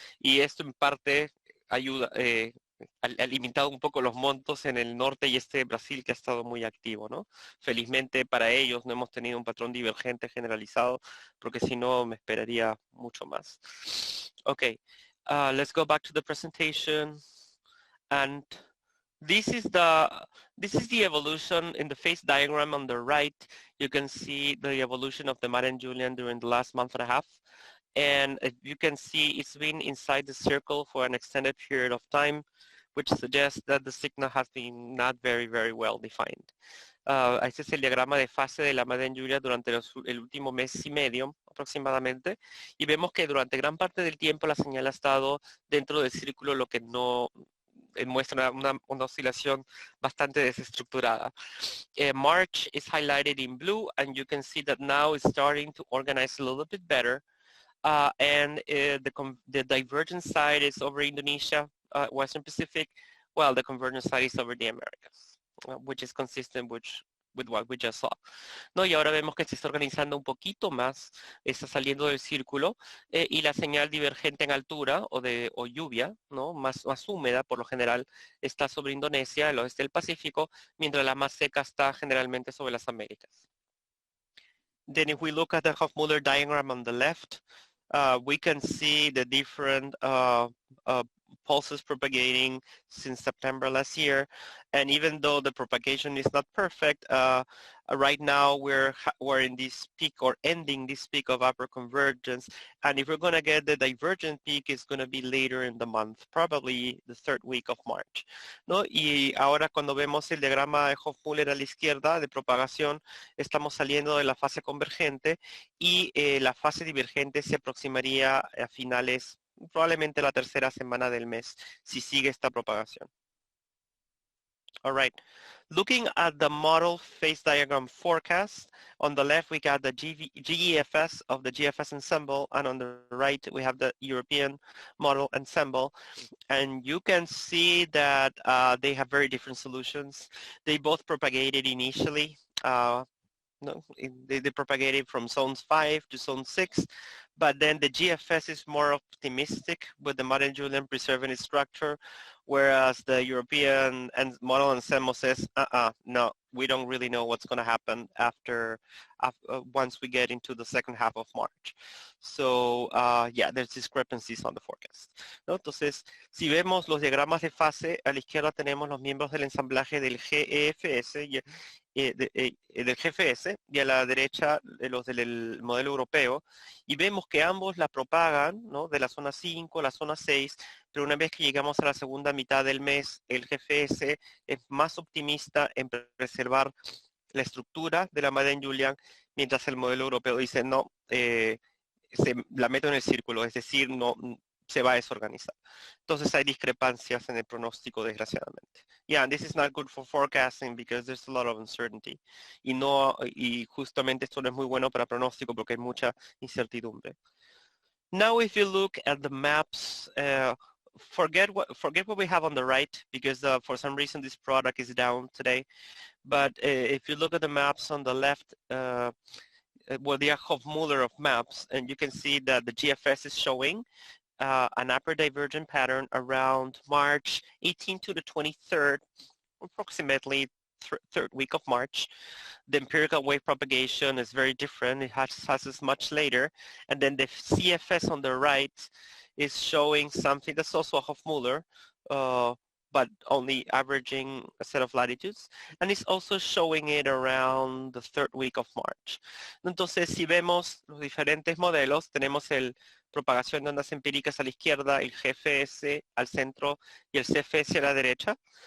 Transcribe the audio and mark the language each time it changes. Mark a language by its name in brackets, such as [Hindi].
[Spanish] Y esto en parte ayuda, ha limitado un poco los montos en el norte y este de Brasil, que ha estado muy activo, ¿no? Felizmente para ellos no hemos tenido un patrón divergente generalizado, porque si no me esperaría mucho más. [English] Okay, let's go back to the presentation. And this is the evolution in the phase diagram on the right. You can see the evolution of the Marin Julian during the last month and a half. And you can see it's been inside the circle for an extended period of time, which suggests that the signal has been not very, very well defined. [Spanish] Este es el diagrama de fase de la Marin Julia durante el último mes y medio aproximadamente, y vemos que durante gran parte del tiempo la señal ha estado dentro del círculo, lo que no muestra una oscilación bastante desestructurada. [English] March is highlighted in blue, and you can see that now it's starting to organize a little bit better. And the divergent side is over Indonesia, Western Pacific, while the convergent side is over the Americas, which is consistent with what we just saw. [Spanish] ¿No? Y ahora vemos que se está organizando un poquito más, está saliendo del círculo, y la señal divergente en altura o lluvia, ¿no? más húmeda por lo general, está sobre Indonesia, el oeste del Pacífico, mientras la más seca está generalmente sobre las Américas. [English] Then if we look at the Hofmüller diagram on the left, we can see the different pulses propagating since September last year. And even though the propagation is not perfect, right now we're in this peak or ending this peak of upper convergence. And if we're going to get the divergent peak, it's going to be later in the month, probably the third week of March, [Spanish] ¿no? Y ahora cuando vemos el diagrama de Hofmüller a la izquierda de propagación, estamos saliendo de la fase convergente y la fase divergente se aproximaría a finales, probablemente la tercera semana del mes, si sigue esta propagación. [English] All right, looking at the model phase diagram forecast, on the left we got the GEFS of the GFS ensemble, and on the right we have the European model ensemble. And you can see that they have very different solutions. They both propagated initially. No, they propagated from zones 5 to zone 6, but then the GFS is more optimistic with the Marin Julian preserving its structure, whereas the European model ensemble says, no, we don't really know what's going to happen after once we get into the second half of March. So yeah, there's discrepancies on the forecast, [Spanish] ¿no? Entonces, si vemos los diagramas de fase, a la izquierda tenemos los miembros del ensamblaje del GEFS del GFS y a la derecha los del modelo europeo, y vemos que ambos la propagan, ¿no? De la zona 5, la zona 6, pero una vez que llegamos a la segunda mitad del mes, el GFS es más optimista en preservar la estructura de la Madden-Julian, mientras el modelo europeo dice no, la meto en el círculo, es decir, no se va a desorganizar. Entonces hay discrepancias en el pronóstico, desgraciadamente. [English] Yeah, and this is not good for forecasting because there's a lot of uncertainty. [Spanish] Y justamente esto no es muy bueno para pronóstico porque hay mucha incertidumbre. [English] Now if you look at the maps, forget what we have on the right because for some reason this product is down today. But if you look at the maps on the left, well, the Hofmuller of maps, and you can see that the GFS is showing an upper divergent pattern around March 18th to the 23rd, approximately third week of March. The empirical wave propagation is very different. It has much later. And then the CFS on the right is showing something that's also a Hofmuller, but only averaging a set of latitudes, and it's also showing it around the third week of March. [Spanish] Entonces, si vemos los diferentes modelos, tenemos el propagación de ondas empíricas a la izquierda, el GFS al centro y el CFS a la derecha.